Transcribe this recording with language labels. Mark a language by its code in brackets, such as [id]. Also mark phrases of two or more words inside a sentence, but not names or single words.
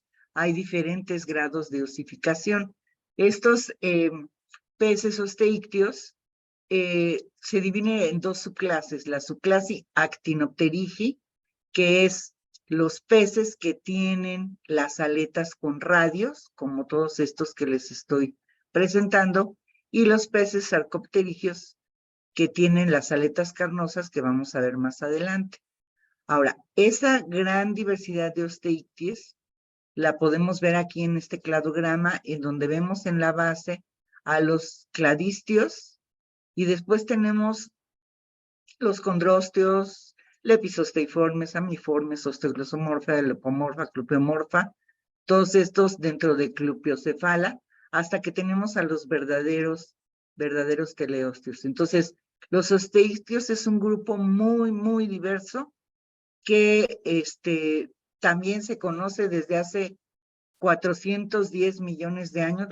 [es] Hay diferentes grados de osificación. Estos peces osteícteos se dividen en 2 subclases: la subclase Actinopterigi, que es los peces que tienen las aletas con radios, como todos estos que les estoy presentando, y los peces sarcopterigios, que tienen las aletas carnosas, que vamos a ver más adelante. Ahora, esa gran diversidad de Osteictis la podemos ver aquí en este cladograma, en donde vemos en la base a los cladistios, y después tenemos los condrosteos, lepizosteiformes, amiformes, osteoglosomorfa, lepomorfa, clupeomorfa, todos estos dentro de Clupeocefala, hasta que tenemos a los verdaderos teleosteos. Entonces, los osteictios es un grupo muy, muy diverso que también se conoce desde hace 410 millones de años.